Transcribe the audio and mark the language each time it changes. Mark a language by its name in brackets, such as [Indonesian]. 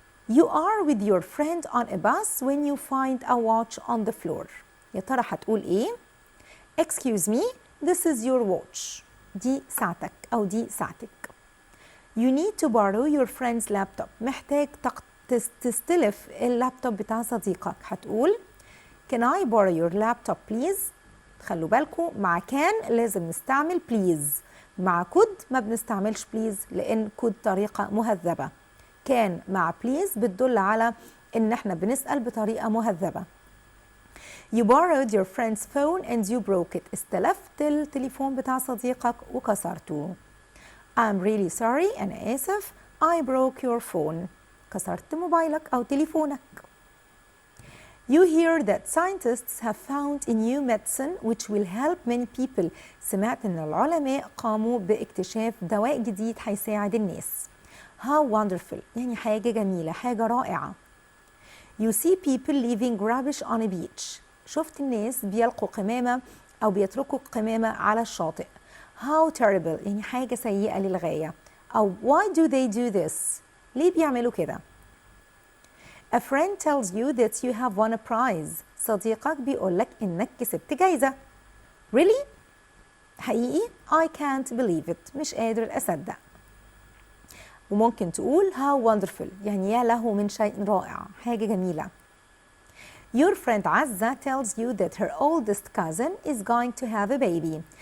[English] You are with your friend on a bus when you find a watch on the floor. [Arabic] يا ترى هتقول إيه؟ [English] Excuse me, this is your watch. [Arabic] دي ساعتك أو دي ساعتك. [English] You need to borrow your friend's laptop. [Arabic] محتاج تستلف اللابتوب بتاع صديقك. هتقول [English] Can I borrow your laptop please؟ [Arabic] خلوا بالكم مع كان لازم نستعمل please. مع could ما بنستعملش please لأن could طريقة مهذبة. كان مع please بتدل على إن احنا بنسأل بطريقة مهذبة. [English] You borrowed your friend's phone and you broke it. [Arabic] استلفت التليفون بتاع صديقك وكسرته. [English] I'm really sorry. [Arabic] أنا آسف. [English] I broke your phone. [Arabic] كسرت موبايلك أو تليفونك. [English] You hear that scientists have found a new medicine which will help many people. [Arabic] سمعت إن العلماء قاموا باكتشاف دواء جديد هيساعد الناس. [English] How wonderful. [Arabic] يعني حاجة جميلة، حاجة رائعة. [English] You see people leaving rubbish on a beach. [Arabic] شفت الناس بيلقوا قمامة أو بيتركوا قمامة على الشاطئ. [English] How terrible. [Arabic] يعني حاجة سيئة للغاية. أو [English] why do they do this؟ [Arabic] ليه بيعملوا كده؟ [English] A friend tells you that you have won a prize. [Arabic] صديقك بيقولك إنك كسبت جايزة. [English] Really؟ [Arabic] حقيقي؟ [English] I can't believe it. [Arabic] مش قادر أصدق. وممكن تقول [English] how wonderful. [Arabic] يعني يا له من شيء رائع، حاجة جميلة. [English] Your friend عزة tells you that her oldest cousin is going to have a baby.